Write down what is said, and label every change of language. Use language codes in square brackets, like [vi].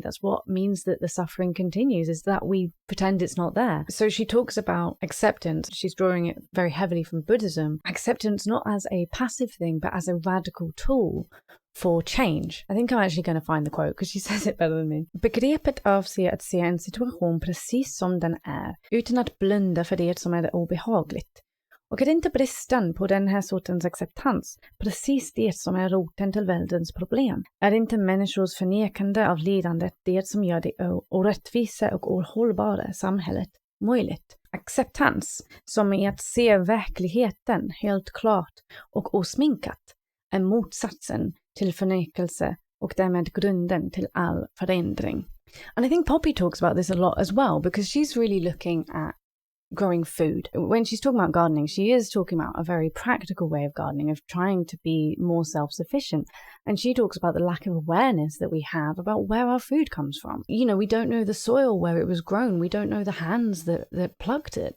[en] That's what means that the suffering continues, is that we pretend it's not there. So she talks about acceptance. She's drawing it very heavily from Buddhism. Acceptance not as a passive thing, but as a radical tool for change. I think I'm actually going to find the quote because she says it better than me. [sv] Begreppet avser att se en situation precis som den är, utan att blunda för det som är obehagligt. Och är inte bristen på den här sortens acceptans precis det som är roten till världens problem? Är inte människors förnekande av lidandet det som gör det orättvisa och ohållbara samhället möjligt? Acceptans, som är att se verkligheten helt klart och osminkat, är motsatsen till förnekelse och därmed grunden till all förändring. [en] And I think Poppy talks about this a lot as well, because she's really looking at growing food. When she's talking about gardening, she is talking about a very practical way of gardening, of trying to be more self-sufficient. And she talks about the lack of awareness that we have about where our food comes from. You know, we don't know the soil where it was grown. We don't know the hands that plucked it.